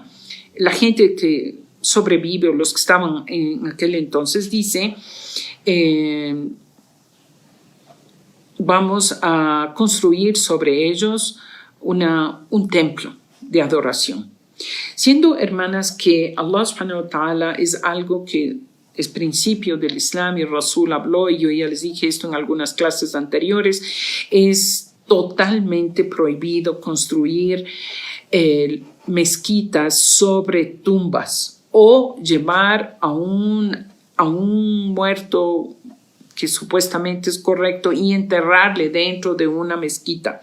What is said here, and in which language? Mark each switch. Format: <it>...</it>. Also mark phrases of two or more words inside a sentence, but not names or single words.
<es>La gente que sobrevive, o los que estaban en aquel entonces, dice, vamos a construir sobre ellos un templo de adoración. Siendo, hermanas, que Allah</es> <ar>سبحانه وتعالى</ar> <es>es algo que es principio del Islam y Rasul habló, y yo ya les dije esto en algunas clases anteriores, es totalmente prohibido construir mezquitas sobre tumbas o llevar a un muerto que supuestamente es correcto y enterrarle dentro de una mezquita.</es>